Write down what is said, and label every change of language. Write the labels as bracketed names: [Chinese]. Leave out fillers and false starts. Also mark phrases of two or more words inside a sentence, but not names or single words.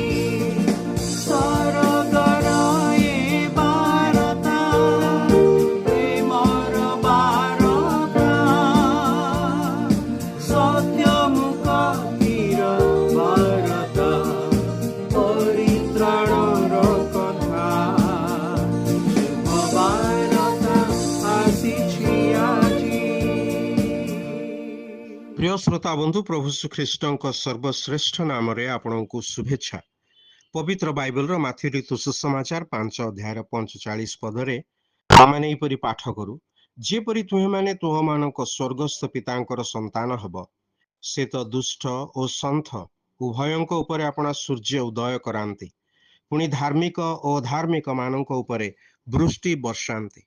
[Odia] ସରଗର ଏ ବାରତା, ପ୍ରେମର ବାରତା, ସତ୍ୟମୁଖୀର ବାରତା, ପରିତ୍ରାଣର କଥା। ଶୁଭ ବାରତା ଆସିଛି ଆଜି। ପ୍ରିୟ ଶ୍ରୋତା ବନ୍ଧୁ, ପ୍ରଭୁ ଶ୍ରୀଖ୍ରୀଷ୍ଟଙ୍କ ସର୍ବଶ୍ରେଷ୍ଠ ନାମରେ ଆପଣଙ୍କୁ ଶୁଭେଚ୍ଛା। ପବିତ୍ର ବାଇବଲର ମାଥ୍ୟୁ ରୀତୁ ସୁସମାଚାର 5 ଅଧ୍ୟାୟର 45 ପଦରେ ଆମମାନେ ଏହିପରି ପାଠ କରୁ, ଯେପରି ତୁମେମାନେ ତୁମମାନଙ୍କ ସ୍ୱର୍ଗସ୍ଥ ପିତାଙ୍କର ସନ୍ତାନ ହେବ, ସେ ତ ଦୁଷ୍ଟ ଓ ସନ୍ଥ ଉଭୟଙ୍କ ଉପରେ ଆପଣା ସୂର୍ଯ୍ୟ ଉଦୟ କରାନ୍ତି, ପୁଣି ଧାର୍ମିକ ଓ ଅଧାର୍ମିକ ମାନଙ୍କ ଉପରେ ବୃଷ୍ଟି ବର୍ଷାନ୍ତି।